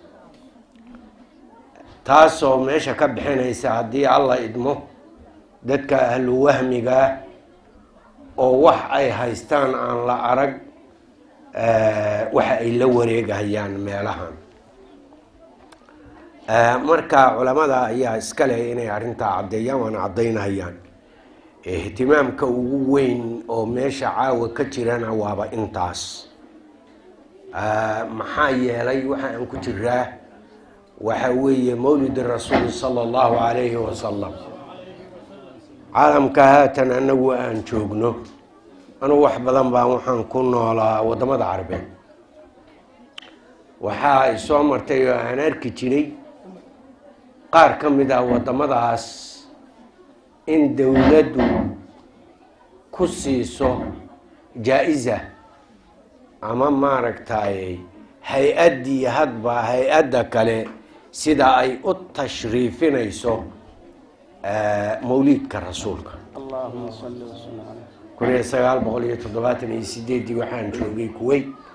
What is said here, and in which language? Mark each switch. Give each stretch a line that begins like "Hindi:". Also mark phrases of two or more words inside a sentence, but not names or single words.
Somali: taasoo meesha ka bixinaysa haddii Allah idmo dadka ahlu wahmiga oo wax ay haystaan aan la arag waxa ay la wareegayaan meelahan marka culimada ayaa iska leh inay arinta cadeeyaan wana cadeynayaan ihtimaamka ugu weyn oo meesha caawa ka jirana waaba intaas maxaa yeelay waxa aan ku jiraa waxa weeye mawlid rasuul
Arabic: صلى الله عليه وسلم
Somali: caalamka haatan anagu aan joogno anu wax badan baan waxaan ku noolaa wadamada carabeed waxa ay soo martay oo aan arki jiray qaar ka mid ah wadamadaas in dawladdu ku siiso jaa-isa ama maaragtay hay-addii hadba hay-adda kale sida ay u tashriifinayso mawliidka rasuulka
Arabic: اللهم صل وسلم على
Somali: 1978 waxaan joogay Kuwait